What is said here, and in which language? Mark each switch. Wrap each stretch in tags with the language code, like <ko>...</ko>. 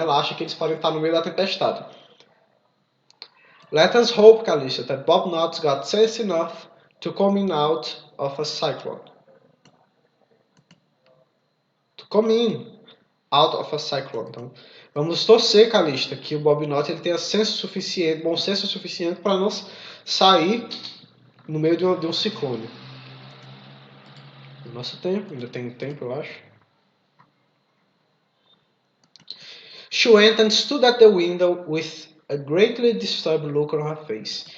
<pt>Ela acha que eles podem estar no meio da tempestade.</pt> <en>Let us hope, Calista, that Bob Knott's got sense enough to come out of a cyclone. To come in out of a cyclone.</en> <pt>Então, vamos torcer, Calista, que o Bob Knott ele tenha bom senso suficiente para não sair no meio de um ciclone. No nosso tempo, ainda tem tempo, eu acho.</pt> <en>She went and stood at the window with a greatly disturbed look on her face.</en>